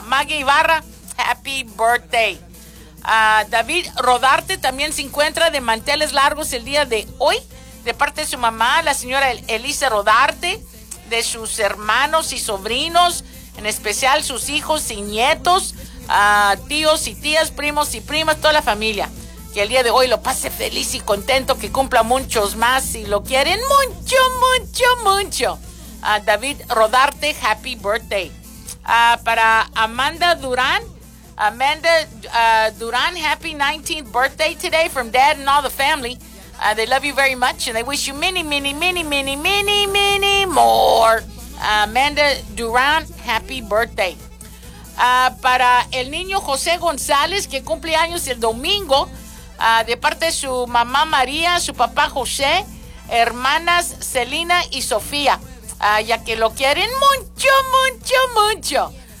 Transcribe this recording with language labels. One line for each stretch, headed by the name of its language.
English: Maggie Ibarra, happy birthday.
Spanish: David Rodarte también se encuentra de manteles largos el día de hoy, de parte de su mamá, la señora Elisa Rodarte, de sus hermanos y sobrinos, en especial sus hijos y nietos, tíos y tías, primos y primas, toda la familia. que el día de hoy lo pase feliz y contento, que cumpla muchos más y lo quieren mucho, mucho, mucho.
English: A David Rodarte, happy birthday. Para Amanda Durán, Amanda Durán, happy 19th birthday today from dad and all the family. They love you very much and they wish you many, many, many, many, many, many more. Amanda Durán, happy birthday.
Spanish: Para el niño José González, que cumple años el domingo, de parte de su mamá María, su papá José, hermanas Celina y Sofía, ya que lo quieren mucho, mucho, mucho.